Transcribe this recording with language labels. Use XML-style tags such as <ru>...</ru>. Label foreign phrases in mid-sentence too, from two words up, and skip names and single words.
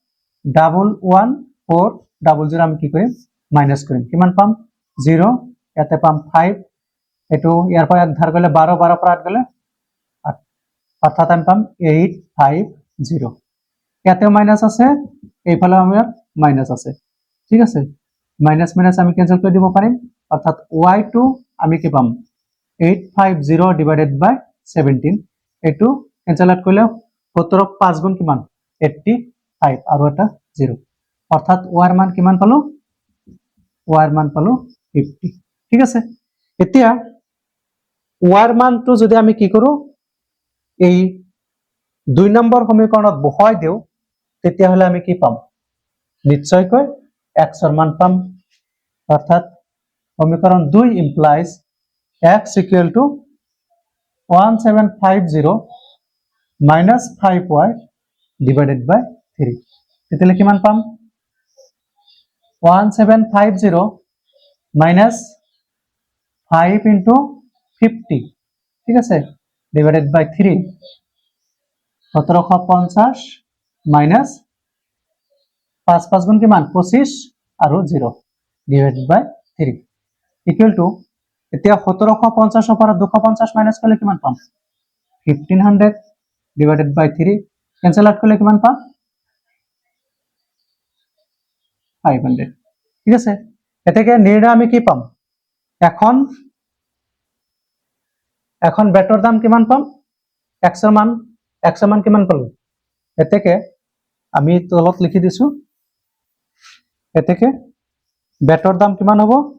<as>11400 আমি কি কৰিম মাইনাস কৰিম কিমান পাম 0 ইয়াতে পাম 5 এটো ইয়াৰ পৰা ধাৰ গলে 12 12 পৰা 8 গলে অর্থাৎ আমি পাম 850 ইয়াতেও মাইনাস আছে এইফালে আমাৰ মাইনাস আছে ঠিক আছে</as> <en>minus minus</en> <as>আমি ক্যান্সেল কৰি দিব পাৰিম অর্থাৎ y2 আমি কি পাম 850</as> <en>divided by</en> <as>17 এটো ক্যান্সেল কৰিলে 17 5 গুণ কিমান 85 আৰু এটা 0 অর্থাৎ y এর মান কিমান পালো y এর মান পালো 50 ঠিক আছে এতিয়া y এর মানটো যদি আমি কি কৰো এই 2 নম্বৰ সমীকৰণত বহাই দিও তেতিয়া হলে আমি কি পাম নিশ্চয়কৈ x এর মান পাম অর্থাৎ সমীকরণ 2</as> <en>implies x equal to 1750 minus 5y divided by 3</en> <as>তেতিয়ালে কিমান পাম</as> <en>1750 minus 5 into 50</en> <as>ঠিক আছে</as> <en>divided by 3</en> <as>1750 minus 5 5 গুণ কিমান 25 আৰু 0</as> <en>divided by 3 equal to</en> <as>এতিয়া 1750 পৰা 250 মাইনাস কৰিলে কিমান পাম</as> <en>1500 divided by 3 cancel out</en> <as>কৰিলে কিমান পাম 500 ঠিক আছে এটাকে নিৰ্ণয় আমি কি পাম এখন বেটৰ দাম কিমান পাম x এর মান কিমান পালো এটাকে আমি তলত লিখি দিছো এটাকে বেটৰ দাম কিমান হ'ব</as>